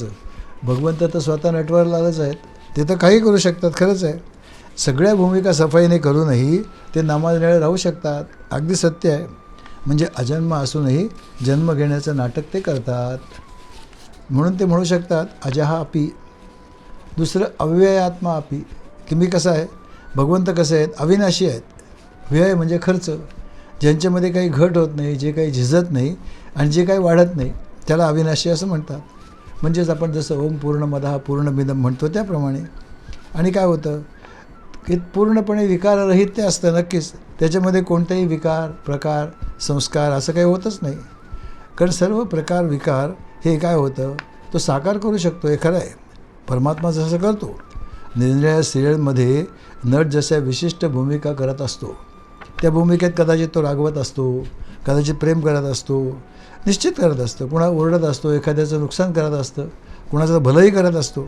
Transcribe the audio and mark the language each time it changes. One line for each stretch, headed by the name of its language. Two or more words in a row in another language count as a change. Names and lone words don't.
Marathi: भगवंत तर स्वतः नटवर लालच आहेत, ते तर काही करू शकतात, खरंच आहे. सगळ्या भूमिका सफाईने करूनही ते नामानिळे राहू शकतात, अगदी सत्य आहे. म्हणजे अजन्म असूनही जन्म घेण्याचं नाटक ते करतात. म्हणून ते म्हणू शकतात
Sanskrit: अजहा अपि.
Marathi: दुसरं
Sanskrit: अव्ययात्मा अपि,
Marathi: की मी कसं आहे, भगवंत कसे आहेत, अविनाशी आहेत. व्यय म्हणजे खर्च, ज्यांच्यामध्ये काही घट होत नाही, जे काही झिजत नाही आणि जे काही वाढत नाही, त्याला अविनाशी असं म्हणतात. म्हणजेच आपण जसं
Sanskrit: ओम पूर्णमदः पूर्णमिदम
Marathi: म्हणतो त्याप्रमाणे. आणि काय होतं की पूर्णपणे विकाररहित ते असतं, नक्कीच त्याच्यामध्ये कोणताही विकार प्रकार संस्कार असं काही होतच नाही. कारण सर्व प्रकार विकार हे काय होतं, तो साकार करू शकतो, हे खरं आहे. परमात्मा जसं करतो, निरनिराळ्या सिरियलमध्ये नट जशा विशिष्ट भूमिका करत असतो, त्या भूमिकेत कदाचित तो रागवत असतो, कदाचित प्रेम करत असतो, निश्चित करत असतो, कुणा ओरडत असतो, एखाद्याचं नुकसान करत असतं, कुणाचं भलंही करत असतो.